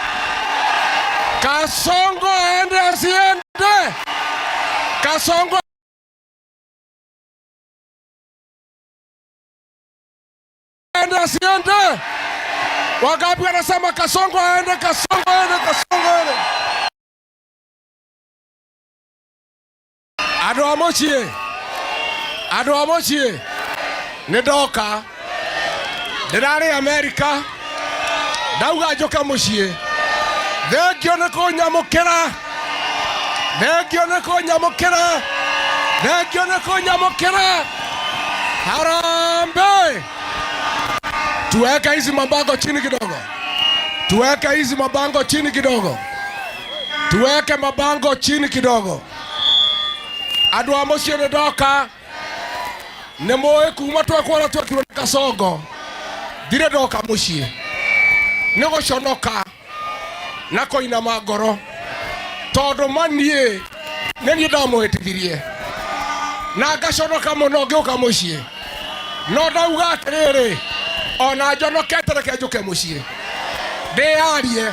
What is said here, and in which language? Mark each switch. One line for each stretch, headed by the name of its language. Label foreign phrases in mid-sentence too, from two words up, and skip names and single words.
Swahili: Kasongo aende asiende? Kasongo aende asiende? Wangapi wanasema Kasongo aende, Kasongo aende, Kasongo aende?
Kikuyu: Andũ a mũciĩ, andũ a mũciĩ, nĩndoka, ndĩrarĩ Amerika, ndauga njoke mũciĩ, thengio nĩ kũnyamũkĩra, thengio nĩ kũnyamũkĩra, thengio nĩ kũnyamũkĩra.
Swahili: Harambee! Tuweke hizi mabango chini kidogo, tuweke hizi mabango chini kidogo, tuweke mabango chini kidogo.
Kikuyu: Andũ a mũciĩ nĩndoka, nĩ mũĩ kuma twekora twekirwo nĩ Kasongo, ndirĩ ndoka mũciĩ, nĩ gũconoka na kũinama ngoro, tondũ maniĩ nĩ niĩ ndamũhĩtithirie na ngaconoka mũno ngĩũka mũciĩ, no ndauga atĩrĩrĩ, ona njonokete reke njũke mũciĩ ndĩyarie.